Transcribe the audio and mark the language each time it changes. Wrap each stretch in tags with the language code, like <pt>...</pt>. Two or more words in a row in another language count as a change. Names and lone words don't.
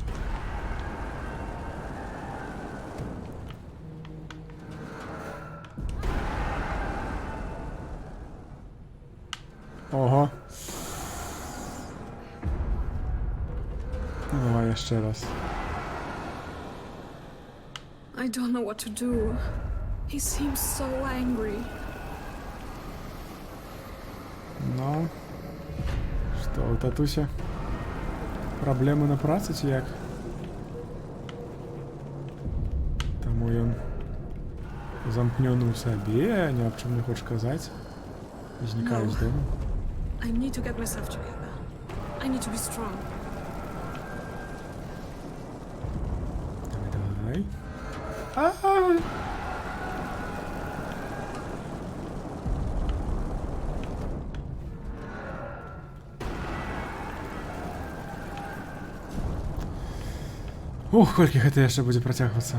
<be>Ого.</be> <uk>Ну, давай ще раз.</uk> <en>I don't know what to do. He seems so angry.</en> <be>Ну, што, у татуся? Праблемы на працы ці як? Таму ён замкнёны ў сабе, ні аб чым не хоча казаць. Знікае з дому.</be> <en>I need to get myself together. I need to be strong.</en> <be>Давай. Ух, колькі гэта яшчэ будзе працягвацца.</be>